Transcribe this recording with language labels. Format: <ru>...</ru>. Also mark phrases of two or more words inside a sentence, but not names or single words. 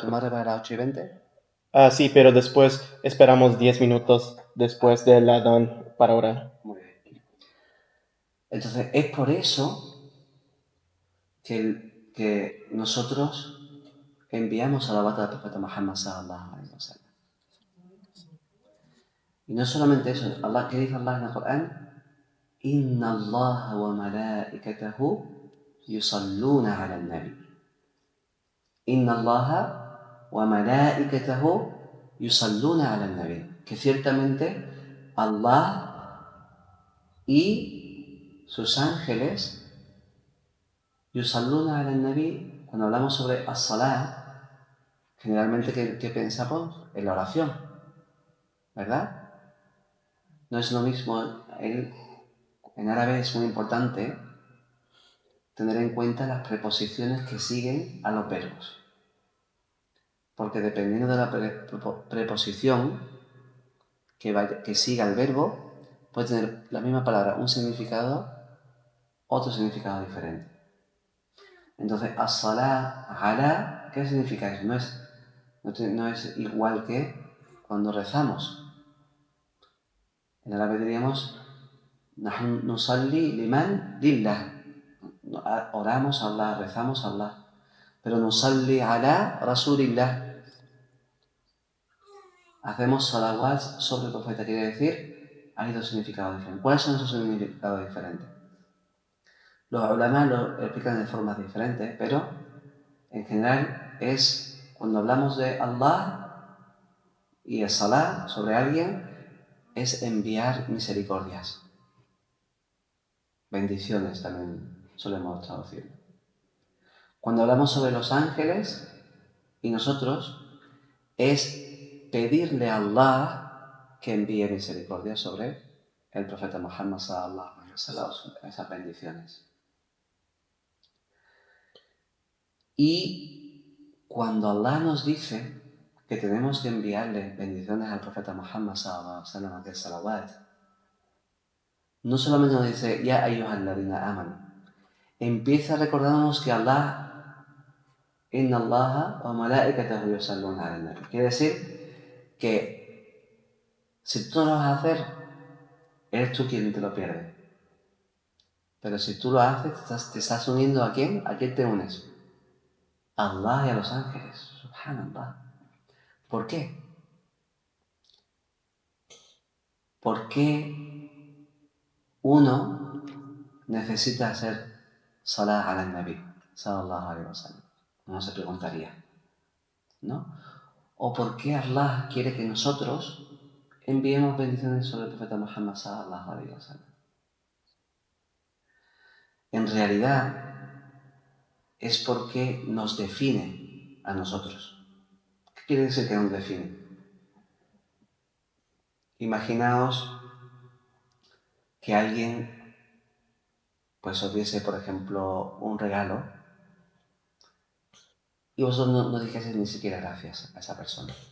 <es>¿El Maghrib a las 8:20? Sí, pero después esperamos 10 minutos después del Adán para orar. Muy bien. Entonces, es por eso que nosotros enviamos a la bata del profeta Muhammad</es> <ar>صلى الله عليه وسلم.</ar> <es>Y no solamente eso, Allah, ¿qué dice Allah en el Corán?</es> <ar>إن الله وملائكته يصلون على النبي. إن الله وملائكته يصلون على النبي. Que ciertamente Allah y sus ángeles يصلون على النبي.</ar> <es>Cuando hablamos sobre as-salah, generalmente ¿qué pensamos? En la oración, ¿verdad? No es lo mismo, en árabe es muy importante tener en cuenta las preposiciones que siguen a los verbos. Porque dependiendo de la preposición que siga el verbo, puede tener la misma palabra un significado, otro significado diferente. Entonces,</es> <ar>الصلاة، على,</ar> <es>¿qué significa eso? No es igual que cuando rezamos. En árabe diríamos,</es> <ar>نحن نصلي لمن لله.</ar> <es>Oramos a Allah, rezamos a Allah. Pero</es> <ar>نصلي على رسول الله.</ar> <es>Hacemos salawat sobre el profeta, quiere decir, hay dos significados diferentes. ¿Cuáles son esos significados diferentes? Los ulama lo explican de formas diferentes, pero en general es cuando hablamos de Allah y el salah sobre alguien, es enviar misericordias. Bendiciones también solemos traducirlo. Cuando hablamos sobre los ángeles y nosotros, es pedirle a Allah que envíe misericordia sobre el profeta Muhammad</es> <ar>صلى الله عليه وسلم,</ar> <es>esas bendiciones. Y cuando Allah nos dice que tenemos que enviarle bendiciones al profeta Muhammad</es> <ar>صلى الله عليه وسلم,</ar> <es>que es salawat, no solamente nos dice</es> <ar>يا أيها الذين آمنوا,</ar> <es>empieza recordándonos que Allah,</es> <ar>إن الله وملائكته يصلون على النبي.</ar> <es>Quiere decir que si tú no lo vas a hacer, eres tú quien te lo pierde. Pero si tú lo haces, te estás uniendo ¿a quién? ¿A quién te unes? A Allah y a los ángeles. Subhanallah. ¿Por qué? ¿Por qué uno necesita hacer</es> <ar>صلاة على النبي صلى الله عليه وسلم?</ar> <es>Uno se preguntaría, ¿no? ¿O por qué Allah quiere que nosotros enviemos bendiciones sobre el profeta Muhammad</es> <ar>صلى الله عليه وسلم?</ar> <es>En realidad es porque nos define a nosotros. ¿Qué quiere decir que nos define? Imaginaos que alguien pues os diese, por ejemplo, un regalo y vosotros no dijeseis ni siquiera gracias a esa persona.</es>